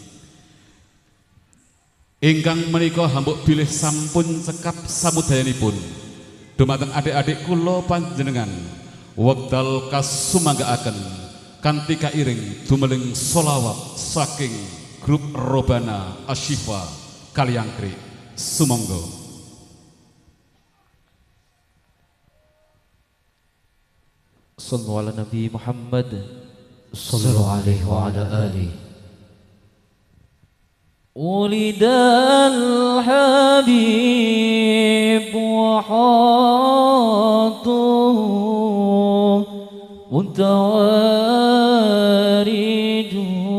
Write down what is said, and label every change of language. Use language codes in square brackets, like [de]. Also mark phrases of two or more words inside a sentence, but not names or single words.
[jv] Ingkang menika hambuk bilih sampun cekap samudayanipun dumateng adik-adik kula panjenengan wekdal kasumanggaaken kanthi kairing dumeling sholawat saking grup Robana Asyifa Kaliangkri. Sumangga. [ar] صلوا على النبي محمد صلوا عليه وعلى آله. ولد الحبيب وحاطه متوارده.